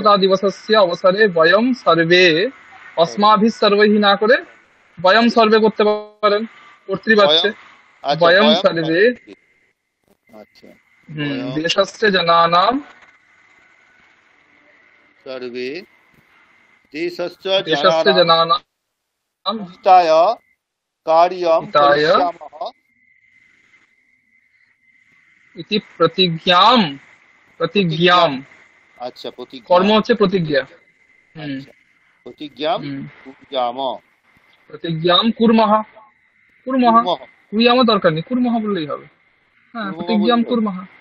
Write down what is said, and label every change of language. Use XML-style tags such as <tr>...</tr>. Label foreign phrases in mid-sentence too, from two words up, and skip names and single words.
<sa>স্বতন্ত্রতা দিবসস্য অবসরে বয়ম সর্বে, অস্মাভি সর্বৈহি</sa> <bn>না করে</bn> <sa>বয়ম সর্বে</sa> <bn>করতে পারেন,</bn> <sa>কর্তৃবাচ্যে। বয়ম। আচ্ছা, বয়ম বয়ম সর্বে সর্বে। আচ্ছা, বয়ম দেশস্য জনানাম, সর্বে দেশस्य দেশস্য जनानां জনানাম हिताय कार्यं হিতায় करिष्यामः। ইতি প্রতিজ্ঞাম, প্রতিজ্ঞা। প্রতিজ্ঞাম, আচ্ছা, প্রতিজ্ঞা।</sa> <bn>কর্ম হচ্ছে প্রতিজ্ঞা। হুম</bn> <sa>আচ্ছা, প্রতিজ্ঞাম হুম কুর্যাম। প্রতিজ্ঞাম কুর্মঃ, কুর্মঃ, কুর্মঃ।</sa> <bn>কুই আমার দরকার নেই, কুর্মঃ বললেই হবে। হ্যাঁ,</bn> <sa>কুর্মঃ প্রতিজ্ঞাম</sa>